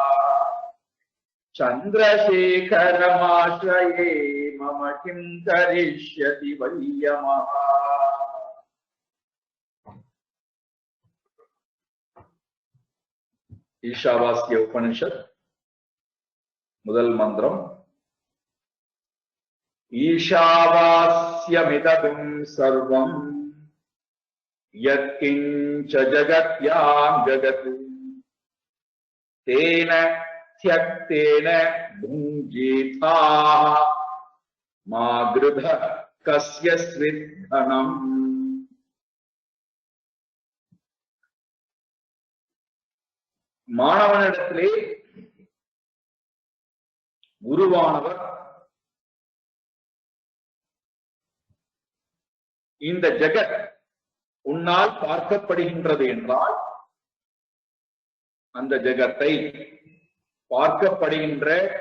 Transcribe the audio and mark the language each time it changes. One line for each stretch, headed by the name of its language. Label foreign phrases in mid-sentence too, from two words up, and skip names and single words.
Sanskrit: चन्द्रशेखरमाश्रये मम किं करिष्यति वै यमः।
Tamil: ईशावास्य उपनिषत् முதல் மந்திரம்
Sanskrit: ईशावास्यमिदं सर्वं यत्किञ्च जगत्यां जगत् तेन त्यक्तेन भुञ्जीथाः मा गृधः कस्य स्विद्धनम्।
Tamil: மாணவனிடத்திலே குருவானவர் இந்த ஜகத் உன்னால் பார்க்கப்படுகின்றது என்றால் அந்த ஜகத்தை பார்க்கப்படுகின்ற